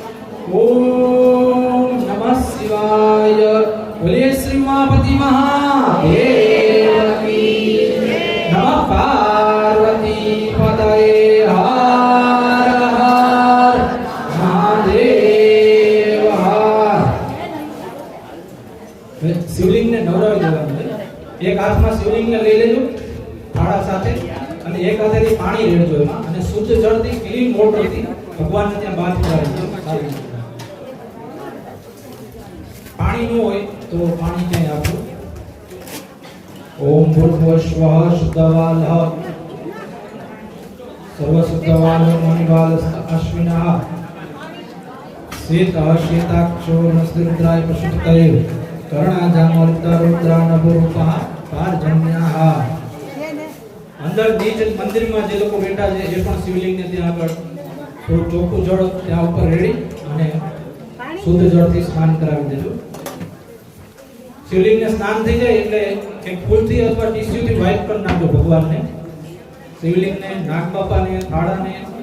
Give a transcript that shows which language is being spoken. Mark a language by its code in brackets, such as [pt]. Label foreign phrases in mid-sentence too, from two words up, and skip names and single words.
[hi] ओम नमः शिवाय बोलिए श्री उमापति महादेव की नमः पार्वती पतये [gu] શિવલિંગ ને નવરાવી देવાનું છે એક હાથમાં શિવલિંગ ને લઈ લેજો થાળા સાથે અને એક હાથેથી પાણી રેડજો એમાં અને શુદ્ધ જળથી ક્લીન વોટરથી ભગવાનને ત્યાં બાથ કરાવજો પાણી ન હોય તો પાણી ક્યાંય આપો [sa] ओम भूर्भुवस्वः शुद्धवालः सर्वशुद्धवालो मणिबालस्त अश्विनः श्वेतः श्वेताक्षो नमस्ते रुद्राय प्रसुप्तये कर्णाजामर्तरुद्रानभरूपा पारजन्याह. [gu] અંદર નીચ મંદિરમાં જે લોકો બેઠા છે એ પણ શિવલિંગને ત્યાં આગળ થોડું ચોખ્ખું જળ ત્યાં ઉપર રેડી અને શુદ્ધ જળથી સ્નાન કરાવી દેજો. શિવલિંગને સ્નાન થઈ જાય એટલે એક ફૂલથી અથવા ટીસ્યુથી વાઇપ કરી નાખજો ભગવાનને, શિવલિંગને, નાગબાપાને, થાળાને.